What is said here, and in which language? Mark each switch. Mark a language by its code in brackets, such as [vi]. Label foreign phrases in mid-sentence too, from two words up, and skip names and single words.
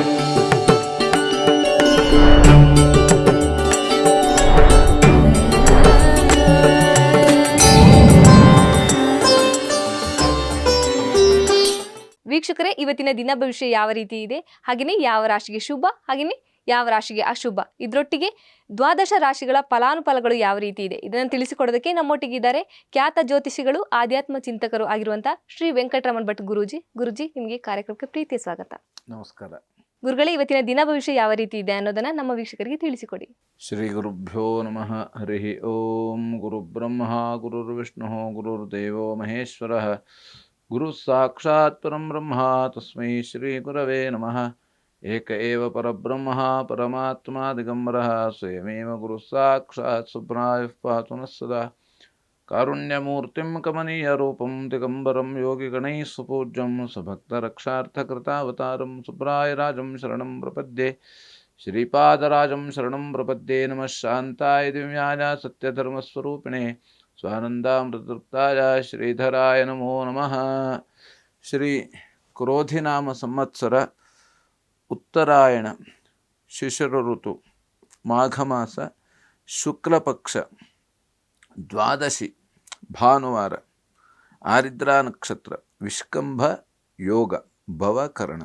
[kn] ವೀಕ್ಷಕರೇ, ಇವತ್ತಿನ ದಿನ ಭವಿಷ್ಯ ಯಾವ ರೀತಿ ಇದೆ, ಹಾಗೆಯೇ ಯಾವ ರಾಶಿಗೆ ಶುಭ, ಹಾಗೆಯೇ ಯಾವ ರಾಶಿಗೆ ಅಶುಭ, ಇದರೊಟ್ಟಿಗೆ ದ್ವಾದಶ ರಾಶಿಗಳ ಫಲಾನುಫಲಗಳು ಯಾವ ರೀತಿ ಇದೆ, ಇದನ್ನು ತಿಳಿಸಿಕೊಡೋದಕ್ಕೆ ನಮ್ಮೊಟ್ಟಿಗಿದ್ದಾರೆ ಖ್ಯಾತ ಜ್ಯೋತಿಷಿಗಳು, ಆಧ್ಯಾತ್ಮ ಚಿಂತಕರು ಆಗಿರುವಂತಹ ಶ್ರೀ ವೆಂಕಟರಮಣ ಭಟ್ ಗುರೂಜಿ. ಗುರುಜಿ, ನಿಮಗೆ ಕಾರ್ಯಕ್ರಮಕ್ಕೆ ಪ್ರೀತಿಯ ಸ್ವಾಗತ. ನಮಸ್ಕಾರ ಗುರುಗಳೇ, ಇವತ್ತಿನ ದಿನ ಭವಿಷ್ಯ ಯಾವ ರೀತಿ ಇದೆ ಅನ್ನೋದನ್ನ ನಮ್ಮ ವೀಕ್ಷಕರಿಗೆ ತಿಳಿಸಿಕೊಡಿ. [sa] ಶ್ರೀ ಗುರುಭ್ಯೋ ನಮಃ. ಹರಿ ಓಂ. ಗುರು ಬ್ರಹ್ಮ ಗುರುರ್ವಿಷ್ಣು ಗುರುರ್ದೇವೋ ಮಹೇಶ್ವರ, ಗುರು ಸಾಕ್ಷಾತ್ ಪರಂ ಬ್ರಹ್ಮ, ತಸ್ಮೈ ಶ್ರೀ ಗುರವೇ ನಮಃ. ಏಕ ಏವ ಪರಬ್ರಹ್ಮ ಪರಮಾತ್ಮ ದಿಗಂಬರಃ, ಸ್ವಯಮೇವ ಗುರು ಸಾಕ್ಷಾತ್ ಸುಬ್ರಾಯಃ ಪಾತು ನಃ ಸದಾ. ಕಾರುಣ್ಯಮೂರ್ತಿಂ ಕಮನೀಯ ರೂಪಂ ದಿಗಂಬರಂ ಯೋಗಿಗಣೈಃ ಸುಪೂಜ್ಯಂ ಸ್ವಭಕ್ತರಕ್ಷಾರ್ಥಕೃತಾವತಾರಂ ಸುಬ್ರಾಯರಾಜಂ ಶರಣಂ ಪ್ರಪದ್ಯೆ. ಶ್ರೀಪಾದರಾಜಂ ಶರಣಂ ಪ್ರಪದ್ಯೆ. ನಮಃ ಶಾಂತಾಯ ದಿವ್ಯಾಯ ಸತ್ಯಧರ್ಮಸ್ವರೂಪಿಣೆ ಸ್ವಾನಂದಾಮೃತತೃಪ್ತಾಯ ಶ್ರೀಧರಾಯ ನಮೋ ನಮಃ. ಶ್ರೀ ಕ್ರೋಧಿನಾಮ ಸಂವತ್ಸರ ಉತ್ತರಾಯಣ ಶಿಶಿರ ಋತು ಮಾಘಮಾಸ ಶುಕ್ಲಪಕ್ಷ ದ್ವಾದಶಿ ಭಾನುವಾರ, ಆರಿದ್ರಾ ನಕ್ಷತ್ರ, ವಿಷ್ಕಂಭ ಯೋಗ, ಭವಕರಣ.